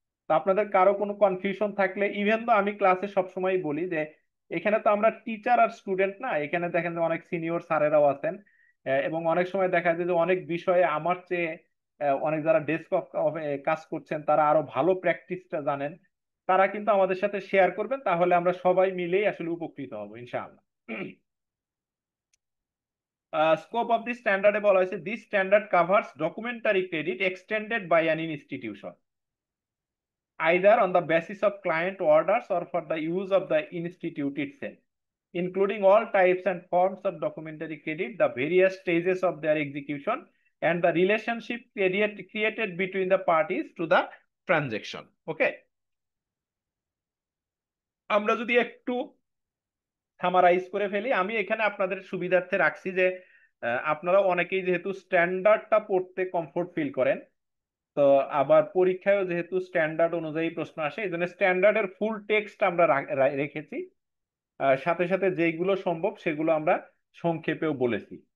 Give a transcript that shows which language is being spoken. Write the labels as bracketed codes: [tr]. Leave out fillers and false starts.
[bn] তো আপনাদের কারো কোনো কনফিউশন থাকলে, ইভেন তো আমি ক্লাসে সবসময় বলি যে এখানে তো আমরা টিচার আর স্টুডেন্ট না, এখানে দেখেন যে অনেক সিনিয়র স্যারেরাও আছেন, এবং অনেক সময় দেখা যায় যে অনেক বিষয়ে আমার চেয়ে অনেক যারা ডেস্ক অফ কাজ করছেন তারা আরো ভালো প্র্যাকটিসটা জানেন, তারা কিন্তু আমাদের সাথে শেয়ার করবেন, তাহলে আমরা সবাই মিলেই আসলে উপকৃত হব ইনশাআল্লাহ। [en] scope of the স্ট্যান্ডার্ডে [bn] বলা হয়েছে [en] This standard covers documentary credit extended by an institution either on the basis of client orders or for the use of the institute itself, including all types and forms of documentary credit, the various stages of their execution, and the relationship created between the parties to the transaction. [bn] Okay, আমরা যদি একটু summarise করে ফেলি, আমি এখানে আপনাদের সুবিধার্থে রাখছি যে আপনারা অনেকেই যেহেতু স্ট্যান্ডার্ডটা পড়তে কমফোর্ট ফিল করেন, তো আবার পরীক্ষায়ও যেহেতু স্ট্যান্ডার্ড অনুযায়ী প্রশ্ন আসে, এই জন্য স্ট্যান্ডার্ডের ফুল টেক্সট আমরা রেখেছি, সাথে সাথে যেইগুলো সম্ভব সেগুলো আমরা সংক্ষেপেও বলেছি।